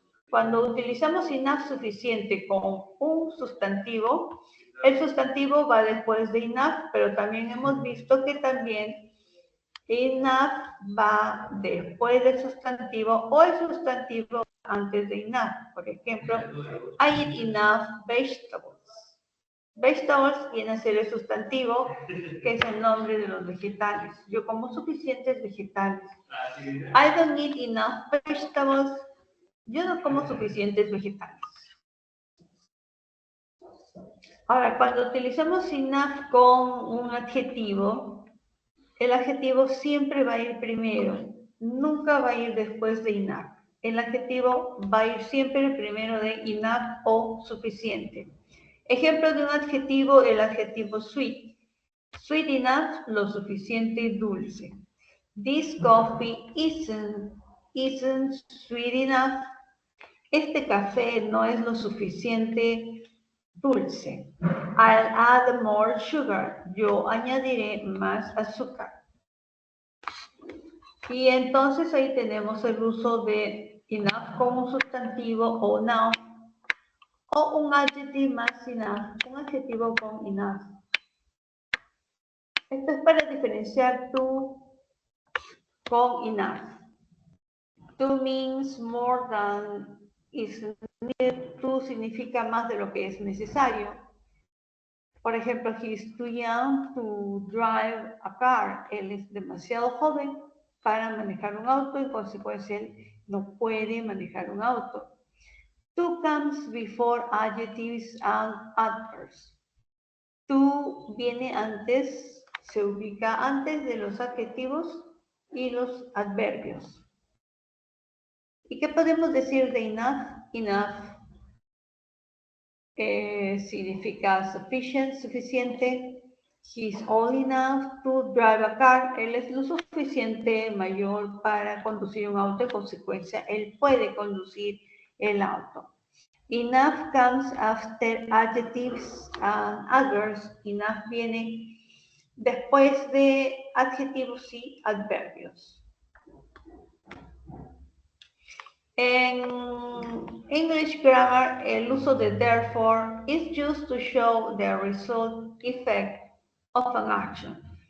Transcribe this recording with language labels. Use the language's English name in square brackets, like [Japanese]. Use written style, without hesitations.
[Spanish] Cuando utilizamos enough suficiente con un sustantivo, el sustantivo va después de enough, pero también hemos visto que también enough va después del sustantivo o el sustantivo antes de enough. Por ejemplo, [English] I eat enough vegetables. [Spanish] Vegetables viene a ser el sustantivo, que es el nombre de los vegetales. Yo como suficientes vegetales. [English] I don't eat enough vegetables. [Spanish] Yo no como suficientes vegetales. Ahora, cuando utilizamos enough con un adjetivo, el adjetivo siempre va a ir primero, nunca va a ir después de enough. El adjetivo va a ir siempre primero de enough o suficiente. Ejemplo de un adjetivo, el adjetivo sweet. Sweet enough, lo suficiente dulce. [English] This coffee isn't sweet enough. [Spanish] Este café no es lo suficiente dulce. [English] I'll add more sugar. [Spanish] Yo añadiré más azúcar. Y entonces ahí tenemos el uso de enough como un sustantivo o noun o un adjetivo más enough, un adjetivo con enough. Esto es para diferenciar to con enough. [English] To means more than is needed. [Spanish] To significa más de lo que es necesario. Por ejemplo, [English] he is too young to drive a car. [Spanish] Él es demasiado joven para manejar un auto, en consecuencia él no puede manejar un auto. [English] To comes before adjectives and adverbs. [Spanish] To viene antes, se ubica antes de los adjetivos y los adverbios. ¿Y qué podemos decir de enough? Enough significa sufficient, suficiente. [English] He's old enough to drive a car. [Spanish] Él es lo suficiente mayor para conducir un auto. En consecuencia, él puede conducir el auto. [English] Enough comes after adjectives and adverbs. [Spanish] Enough viene después de adjetivos y adverbios. [English] En English grammar, [Spanish] el uso de [English] therefore is used to show the result effect of an action.